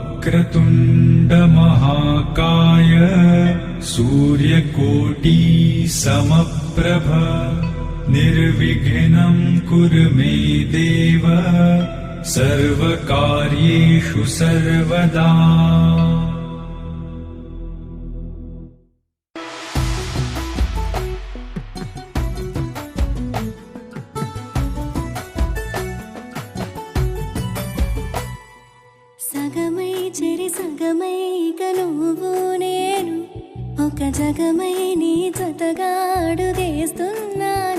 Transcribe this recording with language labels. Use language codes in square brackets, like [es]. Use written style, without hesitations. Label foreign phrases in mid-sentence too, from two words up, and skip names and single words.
[sa] वक्रतुण्ड महाकाय सूर्यकोटि समप्रभ निर्विघ्नं कुरु मे देव सर्वकार्येषु सर्वदा। [te] సగమై చెరి సగమై ఇక నువ్వు నేను ఒక జగమై నీ జతగా అడుగేస్తున్నాను.